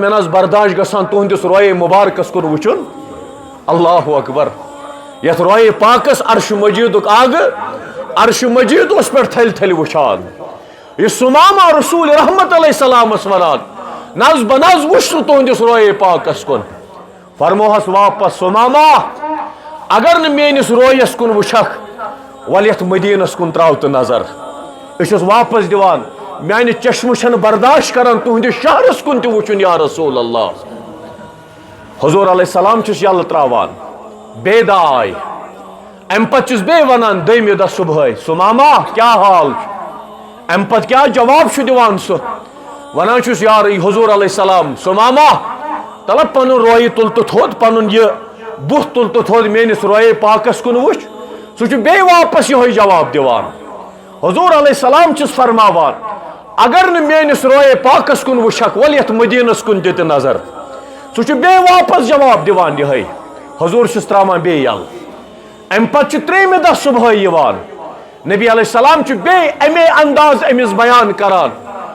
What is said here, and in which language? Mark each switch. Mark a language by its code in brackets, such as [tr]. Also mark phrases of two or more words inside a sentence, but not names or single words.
[ks] نہ حظ برداشت گژھان تُہنٛدِس رویے مُبارکس کُن وٕچھُن [ar] اللہ اکبر [ks] یتھ رویے پاکس عرش مجیدُک آگہٕ عرش مجید اوس پٮ۪ٹھ تھلہِ تھلہِ وٕچھان یہِ سُماما رسول رحمت علیہ السلامس ونان نہ حظ بہٕ نہ حظ وٕچھ سُہ تُہنٛدِس رویے پاکس کُن فرموہس واپس سُماما اگر نہٕ میٲنِس رویس کُن وٕچھکھ ول یتھ مدیٖنس کُن تراو تہٕ نظر أسۍ چھُس واپس دِوان میانہِ چشمہٕ چھنہٕ برداشت کران تُہنٛدِس شہرس کُن تہِ وٕچھُن [ar] یا رسول اللہ [ks] حضور [ar] علیہ السلام [ks] چھُس یلہٕ تراوان بیٚیہِ دۄہ آے امہِ پتہٕ چھُس بیٚیہِ ونان دوٚیمہِ دۄہ صبحٲے سُماما کیٛاہ حال چھُ امہِ پتہٕ کیٛاہ جواب چھُ دِوان سُہ ونان چھُس یار حضور [ar] علیہ السلام [ks] سُماما تلہ پنُن رویہِ تُل تہٕ تھوٚد پنُن یہِ بُتھ تُل تہٕ تھوٚد میٲنِس رویے پاکس کُن وٕچھ سُہ چھُ بیٚیہِ واپس یِہوٚے جواب دِوان حضور [ar] علیہ السلام [ks] چھُس فرماوان اگر نہٕ میٲنِس رویے پاکس کُن وٕچھکھ ول یتھ مدیٖنس کُن دِ تہٕ نظر سُہ چھُ بیٚیہِ واپس جواب دِوان یِہوٚے حضور چھُس تراوان بیٚیہِ یلہٕ امہِ پتہٕ چھُ ترٛیٚیمہِ دۄہ صبحٲے یِوان نبی [ar] علیہ السلام [ks] چھُ بیٚیہِ امے انداز أمِس بیان کران